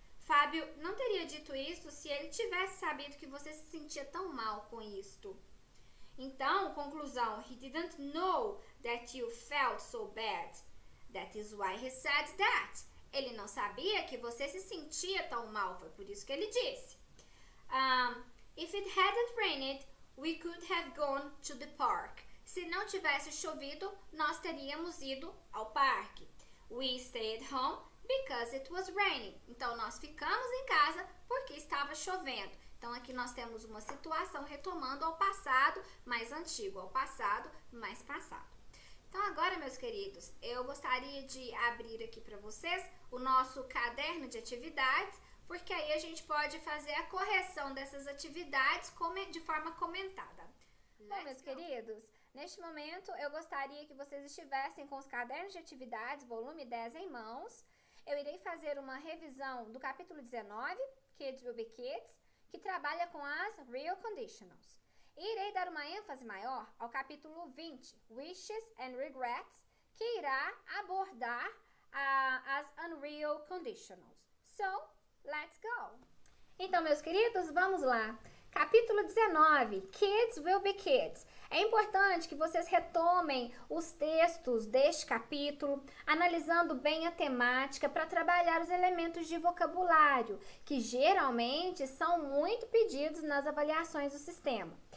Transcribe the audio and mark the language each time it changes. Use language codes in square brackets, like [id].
[pt] Fábio não teria dito isso se ele tivesse sabido que você se sentia tão mal com isto. Então, conclusão, [en] he didn't know that you felt so bad. That is why he said that. [pt] Ele não sabia que você se sentia tão mal, foi por isso que ele disse. [en] If it hadn't rained, we could have gone to the park. [pt] Se não tivesse chovido, nós teríamos ido ao parque. [en] We stayed home because it was raining. [pt] Então, nós ficamos em casa porque estava chovendo. Então, aqui nós temos uma situação retomando ao passado mais antigo, ao passado mais passado. Então, agora, meus queridos, eu gostaria de abrir aqui para vocês o nosso caderno de atividades, porque aí a gente pode fazer a correção dessas atividades de forma comentada. Bom, meus queridos, neste momento eu gostaria que vocês estivessem com os cadernos de atividades, volume 10 em mãos. Eu irei fazer uma revisão do capítulo 19, Kids Will Be Kids, que trabalha com as real conditionals. E irei dar uma ênfase maior ao capítulo 20, Wishes and Regrets, que irá abordar as unreal conditionals. [en] So, let's go! [pt] Então, meus queridos, vamos lá. Capítulo 19, Kids Will Be Kids. É importante que vocês retomem os textos deste capítulo, analisando bem a temática para trabalhar os elementos de vocabulário, que geralmente são muito pedidos nas avaliações do sistema.